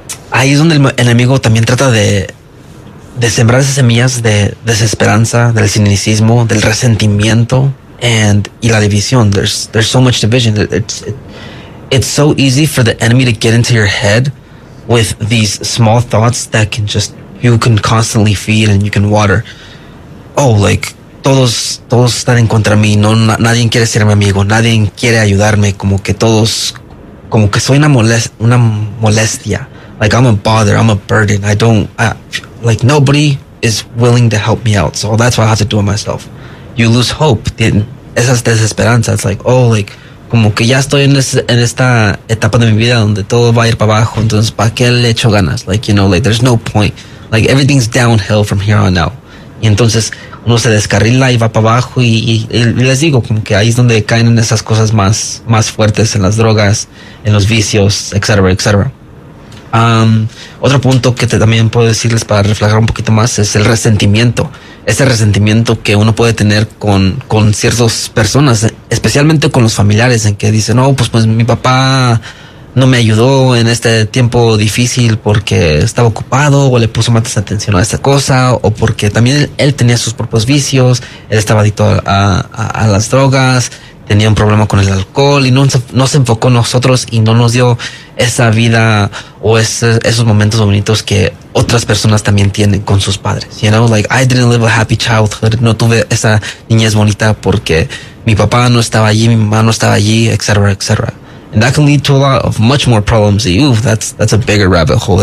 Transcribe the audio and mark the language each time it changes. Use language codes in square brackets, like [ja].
[es] ahí es donde el enemigo también trata de sembrar esas semillas de desesperanza, del cinicismo, del resentimiento y la división. [en] There's so much division. It's so easy for the enemy to get into your head with these small thoughts that can just, you can constantly feed and you can water. [es] Oh, like, todos están en contra de mí. No, nadie quiere ser mi amigo. Nadie quiere ayudarme. Como que todos, como que soy una molestia. [en] Like, I'm a bother, I'm a burden, like, nobody is willing to help me out, so that's what I have to do it myself. You lose hope, [es] esa es desesperanza, [en] it's like, oh, like, [es] como que ya estoy en esta etapa de mi vida donde todo va a ir para abajo, entonces, ¿para qué le echo ganas? [en] Like, you know, like, there's no point, like, everything's downhill from here on out. [es] Y entonces, uno se descarrila y va para abajo, y les digo, como que ahí es donde caen en esas cosas más fuertes, en las drogas, en los vicios, etcétera, etcétera. Otro punto que también puedo decirles para reflejar un poquito más es el resentimiento. Ese resentimiento que uno puede tener con ciertas personas, especialmente con los familiares, en que dicen, no, pues mi papá no me ayudó en este tiempo difícil porque estaba ocupado o le puso más atención a esta cosa, o porque también él tenía sus propios vicios, él estaba adicto a las drogas, tenía un problema con el alcohol y no se enfocó en nosotros y no nos dio esa vida o esos momentos bonitos que otras personas también tienen con sus padres. [en] You know, like, I didn't live a happy childhood. [es] No tuve esa niñez bonita porque mi papá no estaba allí, mi mamá no estaba allí, etcétera, etcétera. [en] And that can lead to a lot of much more problems. Y, that's a bigger rabbit hole.